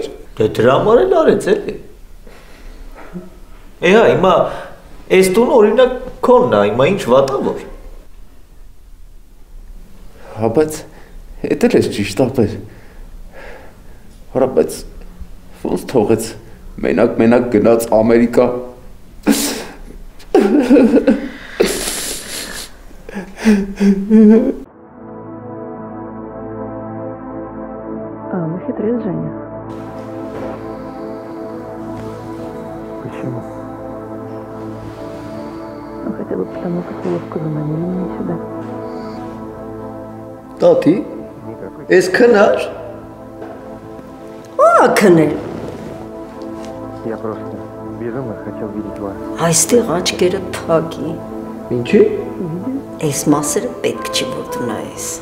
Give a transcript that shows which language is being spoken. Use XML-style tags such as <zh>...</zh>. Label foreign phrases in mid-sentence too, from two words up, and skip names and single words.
<hy>Դե դրա համար էլ արեց էլի։ Հա, հիմա այս տուն օրինակ քոնն է, հիմա ինչ վատ է որ։ Հա, բայց էդ էլ ես ճիշտ ապեր։ Հորա, բայց ոնց թողեց մենակ գնաց Ամերիկա։</hy> <ru>Нахитрил Женя. Почему? Ну, хотя бы потому, как ловко заманили меня сюда.</ru> <hy>Տատի, ես քնար։ Քնել։</hy> <ru>Я просто безумно хотел видеть вас.</ru> <hy>Այստեղ աչքերը փակի։ Ինչի՞։ Այս մասերը պետք չի որ դու նայես։</hy>